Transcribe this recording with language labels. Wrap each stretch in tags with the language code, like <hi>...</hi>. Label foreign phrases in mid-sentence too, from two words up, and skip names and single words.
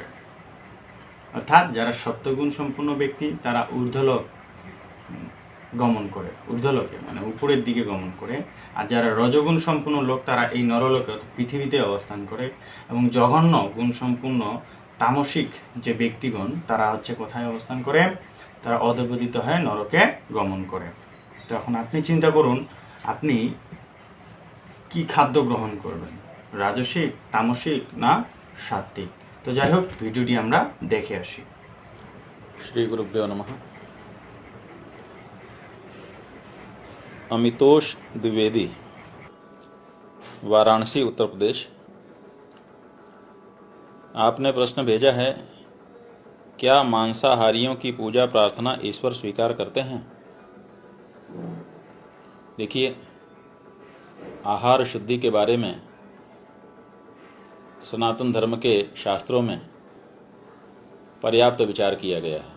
<bn>অর্থাৎ যারা সত্যগুণ সম্পন্ন ব্যক্তি তারা ঊর্ধ্বলোক গমন করে, ঊর্ধ্বলোকে মানে উপরের দিকে গমন করে, আর যারা রজগুণ সম্পন্ন লোক তারা এই নরলোকে পৃথিবীতে অবস্থান করে, এবং জঘন্য গুণ সম্পন্ন তামসিক যে ব্যক্তিগণ তারা হচ্ছে কোথায় অবস্থান করে? তারা অধপতিত হয়ে নরকে গমন করে। তো এখন আপনি চিন্তা করুন, আপনি কি খাদ্য গ্রহণ করবেন, রাজসিক, তামসিক না সাত্ত্বিক? তো যাই হোক, ভিডিওটি আমরা দেখে আসি।</bn> <sa>श्री गुरुभ्यो नमः।</sa> <hi>अमितोष द्विवेदी, वाराणसी, उत्तर प्रदेश। आपने प्रश्न भेजा है, क्या मांसाहारियों की पूजा प्रार्थना ईश्वर स्वीकार करते हैं? देखिए, आहार शुद्धि के बारे में सनातन धर्म के शास्त्रों में पर्याप्त विचार किया गया है।</hi>